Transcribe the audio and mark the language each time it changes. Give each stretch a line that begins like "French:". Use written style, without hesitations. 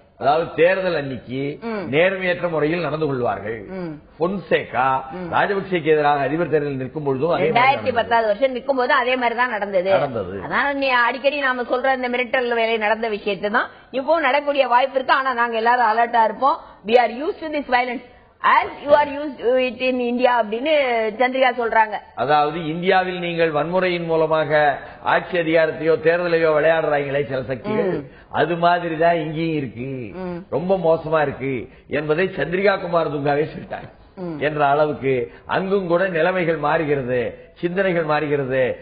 Tamil: அதாவது தேர்தல் அன்னைக்கு நேர்மையற்ற முறையில் நடந்து கொள்வார்கள். பொன்சேகா ராஜபக்சேக்கு எதிராக அதிபர் தேர்தலில் நிற்கும் பொழுதும் 2010 வருஷம் நிற்கும் போது அதே மாதிரிதான் நடந்தது. அதான் அடிக்கடி நாம சொல்ற இந்த மிரட்டல் வேலை நடந்த விஷயத்தை தான் இப்போ நடக்கக்கூடிய வாய்ப்பு இருக்கு. ஆனா நாங்க எல்லாரும் அலர்ட்டா இருப்போம்.
English: we are used to this violence as you are used to it in India
Tamil: அப்படின்னு சந்திரிகா சொல்றாங்க. அதாவது இந்தியாவில் நீங்கள் வன்முறையின் மூலமாக ஆட்சி அதிகாரத்தையோ தேர்தலையோ விளையாடுறாங்களே சில சக்திகள், அது மாதிரிதான் இங்கேயும் இருக்கு, ரொம்ப மோசமா இருக்கு என்பதை சந்திரிகா குமார் துங்காவே சொல்லிட்டாங்க. என்ற அளவுக்கு அங்கும் கூட நிலைமைகள் மாறுகிறது, சிந்தனைகள் மாறுகிறது.